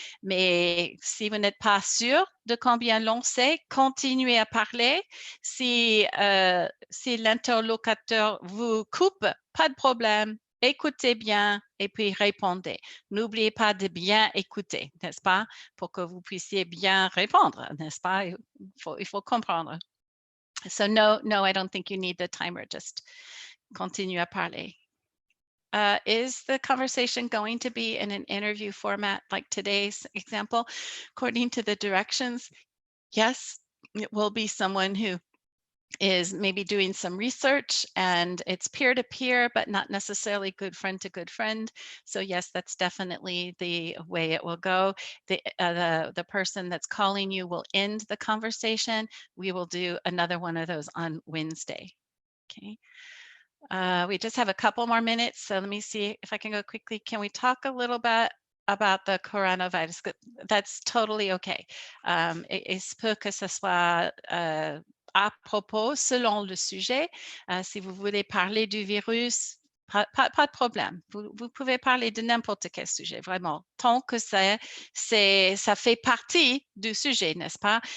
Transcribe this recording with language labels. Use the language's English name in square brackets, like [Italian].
[French] Mais si vous n'êtes pas sûr de combien long c'est, continuez à parler. Si l'interlocuteur vous coupe, pas de problème. Écoutez bien et puis répondez. N'oubliez pas de bien écouter, n'est-ce pas? Pour que vous puissiez bien répondre, n'est-ce pas? Il faut comprendre. [English] So no, I don't think you need the timer. Just [French] continue à parler. [English] Is the conversation going to be in an interview format like today's example? According to the directions, yes, it will be someone who is maybe doing some research and it's peer-to-peer, but not necessarily good friend to good friend. So yes, that's definitely the way it will go. The person that's calling you will end the conversation. We will do another one of those on Wednesday. Okay. We just have a couple more minutes, so let me see if I can go quickly. Can we talk a little bit about the coronavirus? That's totally okay. [French] Il se peut que ce soit à propos, selon le sujet. Si vous voulez parler du virus, pas de problème. Vous pouvez parler de n'importe quel sujet, vraiment, tant que ça fait partie du sujet, n'est-ce pas?